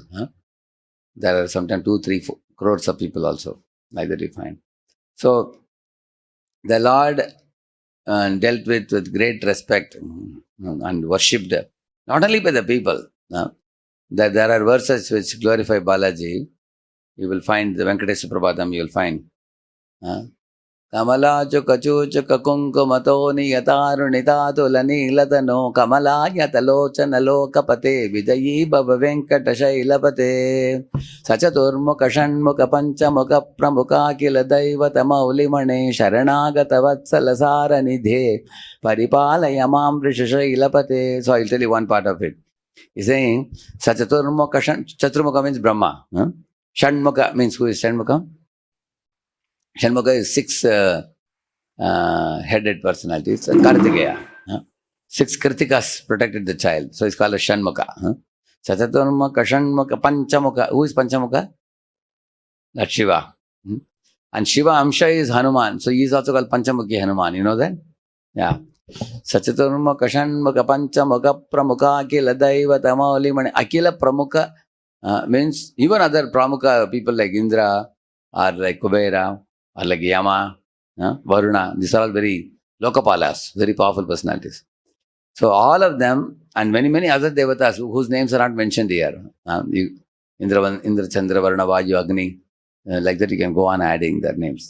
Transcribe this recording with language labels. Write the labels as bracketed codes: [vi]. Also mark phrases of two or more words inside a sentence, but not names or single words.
[en] There are sometimes 2, 3, 4 crores of people also, like that you find. So, the Lord dealt with great respect and worshipped, not only by the people. There are verses which glorify Balaji. You will find the Venkatesha Prabhatam, you will find. [sa] Kamalachu kachuchu kakunkumato niyatarunitadula nilatano kamalayatalochana lokapate vijayi bhava venkatashailavate sachaturmukha shanmukha panchamukha pramukha kila daivata maulimane sharanagata vatsala saranidhe paripalaya mam vrishashailavate. [en] So I'll tell you one part of it. He's saying Sachaturmukha, Chaturmukha means Brahma. Shanmukha means who is Shanmukha? Shanmukha is 6 headed personalities. Kartikeya. 6 Kritikas protected the child. So it's called a Shanmukha. Sachaturmukha, Shanmukha, Panchamukha. Who is Panchamukha? That's Shiva. And [sa] Shiva Amsha [en] is Hanuman. So he is also called Panchamukhi Hanuman. You know that? Yeah. [sa] Sachaturmukha, Shanmukha, Panchamukha, Pramukha, Akila Daivata Maulimani. Akila Pramukha [en] means even other Pramukha people like Indra or like Kubera or like Yama, Varuna. These are all very Lokapalas, very powerful personalities. So all of them and many, many other devatas whose names are not mentioned here. Indra, Chandra, Varuna, Vayu, Agni. Like that you can go on adding their names.